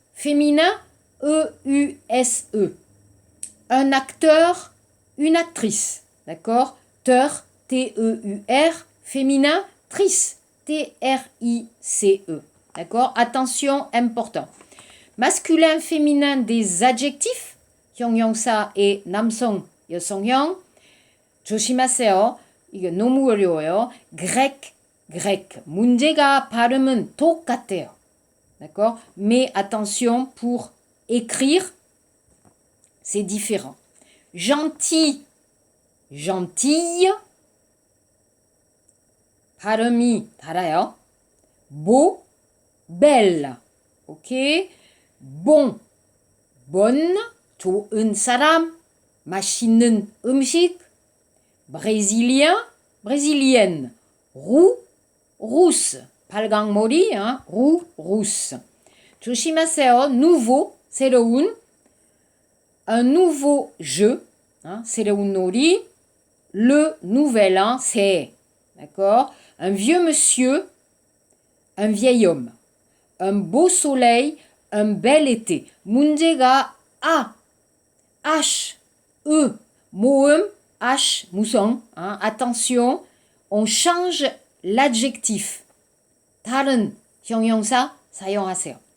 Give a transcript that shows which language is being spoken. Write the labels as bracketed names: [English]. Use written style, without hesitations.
[French] Féminin, EUSE. Un acteur, une actrice. D'accord? Teur, T-E-U-R. Féminin, trice, T-R-I-C-E. D'accord? Attention, important. Masculin, féminin des adjectifs. [Korean] 형용사 et 남성, 여성형. 조심하세요. 이게 너무 어려워요. grec. 문제가 발음은 똑같아요. [French] D'accord? Mais attention, pour écrire, c'est différent. Gentil, gentille. [Korean] 발음이 달라요. [French] Beau, belle. OK? Bon, bonne. [Korean] 좋은 사람. 맛있는 음식. [French] Brésilien, brésilienne. Roux, rousse. 발광머리, roux, rousse. [Korean] 조심하세요. [French] nouveau, 새로운. Un nouveau jeu, [Korean] 새로운 놀이. [French] Le nouvel an, c'est. D'accord? Un vieux monsieur, un vieil homme. Un beau soleil, un bel été. 문제가 A, H, E, 모음, H, 무성. Attention, on change l'adjectif. [Korean] 다른 형용사 사용하세요.